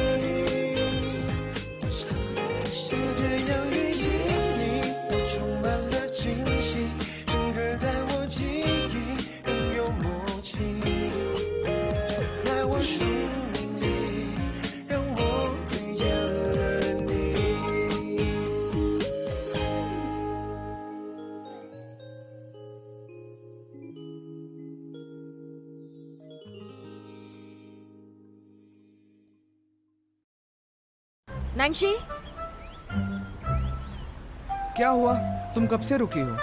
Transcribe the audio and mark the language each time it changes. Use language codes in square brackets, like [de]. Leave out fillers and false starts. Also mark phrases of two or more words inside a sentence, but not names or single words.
[zh] 就这样遇见你，我充满了惊喜，深刻在我记忆，更有默契，在我生命里，让我遇见了你。 [hi] नैन्सी, क्या हुआ? तुम कब से रुकी हो?